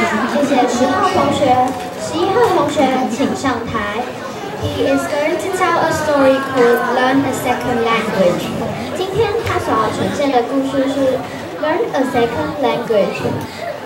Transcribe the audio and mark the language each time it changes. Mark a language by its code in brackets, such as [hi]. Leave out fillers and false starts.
[zh] 谢谢10号同学，11号同学请上台。 [en] He is going to tell a story called Learn a Second Language. [zh] 今天他所要呈现的故事是 Learn a Second Language.